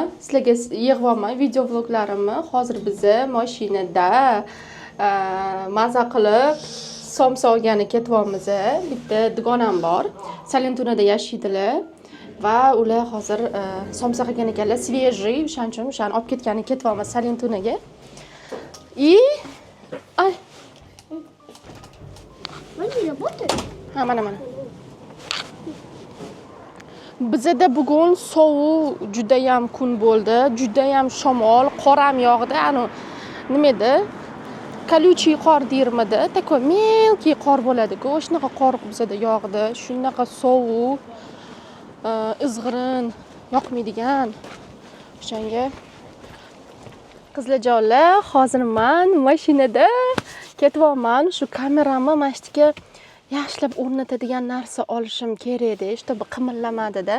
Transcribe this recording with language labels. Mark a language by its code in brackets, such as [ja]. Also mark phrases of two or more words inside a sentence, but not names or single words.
[uz] Sizlarga yig'yapman video vloglarimni. Hozir biz mashinada maza qilib somsa olgani ketyapmiz. Bitta dugonam bor. Salentunada yashaydilar va ular hozir somsa qilgan ekanlar, свежий, o'shaning uchun o'shani olib ketgani ketyapmiz Salentunaga. И ay. [ru] Они работают? [uz] Ha, mana. Bizda bugun sovuq, juda ham kun bo'ldi, juda ham shamol, qor ham yog'di. Anu nima edi? Колючий qor deyirmidi? [ru] Такой мелкий [uz] qor bo'ladi-ku. O'shanaqa qor bizda yog'di. Shunaqa sovuq, izg'irin, yoqmaydigan. O'shanga qizlarjonlar, hozir men mashinada ketyapman. Shu kameramni mashtiga yaxshilab o'rnatadigan narsa olishim kerak edi, чтобы qimirlamadida.